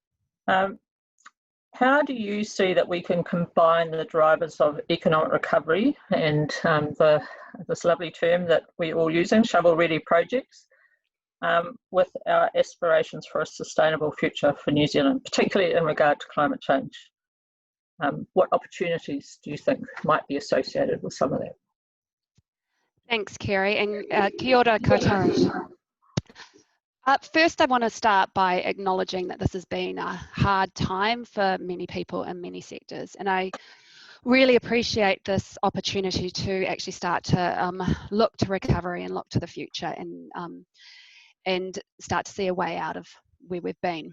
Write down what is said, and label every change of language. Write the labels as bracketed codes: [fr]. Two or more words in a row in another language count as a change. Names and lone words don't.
[en] How do you see that we can combine the drivers of economic recovery and this lovely term that we're all using, shovel-ready projects, with our aspirations for a sustainable future for New Zealand, particularly in regard to climate change? What opportunities do you think might be associated with some of that? Thanks, Kerry, and [mi] kia ora koutou. [en] First, I want to start by acknowledging that this has been a hard time for many people in many sectors, and I really appreciate this opportunity to actually start to look to recovery and look to the future and start to see a way out of where we've been.